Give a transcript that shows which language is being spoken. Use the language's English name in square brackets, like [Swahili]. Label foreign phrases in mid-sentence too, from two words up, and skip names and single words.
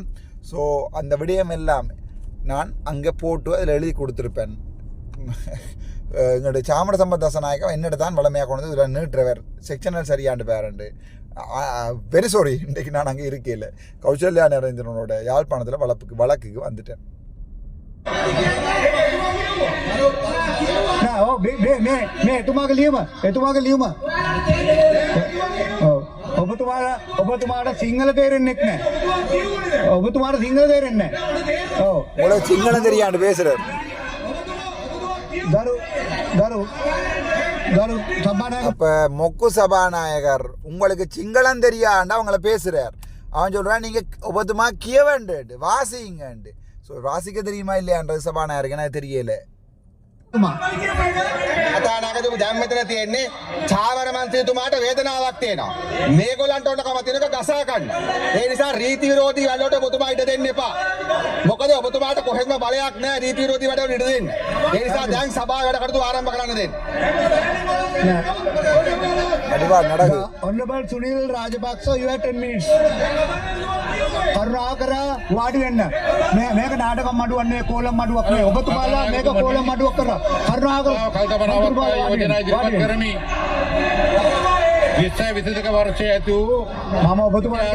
[Tamil] ஸோ அந்த விடயம் எல்லாம் நான் அங்கே போட்டு அதில் எழுதி கொடுத்துருப்பேன். எங்களுடைய சாமட சம்பத் தசநாயகம் என்னிட தான் வளமையாக கொண்டு இதில் நீட்டுறவர் செக்ஷனல் சரியாண்டு பேரண்டு. [English] very sorry, [Tamil] இன்றைக்கு நான் அங்கே இருக்கையில் கௌசல்யா நரேந்திரனோட யாழ்ப்பாணத்தில் வழக்குக்கு வந்துட்டேன். [Sinhala] ඔබතුමාට සිංහල තේරෙන්නෙත් නෑ. ඔබතුමාට සිංහල තේරෙන්නේ නෑ. ඔව්. [Tamil] உங்களுக்கு சிங்களம் தெரியாண்டு பேசுறாரு. அப்ப மொக்கு சபாநாயகர் உங்களுக்கு சிங்களம் தெரியாண்டா அவங்கள பேசுறார். அவன் சொல்றான் நீங்க ஒவ்வொருமா கியவண்டு வாசிங்கண்டு. ஸோ வாசிக்க தெரியுமா இல்லையான்றது சபாநாயகருக்கு எனக்கு தெரியல. [Sinhala] කතානායකතුම දැන් මෙතන තියෙන්නේ චාවර මන්ත්‍රීතුමාට වේදනාවක් තියෙනවා. මේගොල්ලන්ට ඕනකම තියෙනක ගසා ගන්න. ඒ නිසා රීති විරෝධී වැඩවලට ඔබතුමා ඉඩ දෙන්න එපා. මොකද ඔබතුමාට කොහෙත්ම බලයක් නැහැ රීති විරෝධී වැඩවලට ඉඩ දෙන්න. ඒ නිසා දැන් සභාව වැඩ කටයුතු ආරම්භ කරන්න දෙන්න. [English] Honorable Sunil Rajapaksa, you have 10 minutes. [Sinhala] කරුණාකර වාඩි වෙන්න. මේක නාටකම් මඩුවන්නේ කෝලම් මඩුවක් නෙවෙයි. ඔබතුමාලා මේක කෝලම් මඩුවක් කරා. කරුණාකර කල්පනාවක් යෝජනා ඉදිරිපත් කරමි. 2022 වර්ෂයේ ඇති වූ මම ඔබතුමාට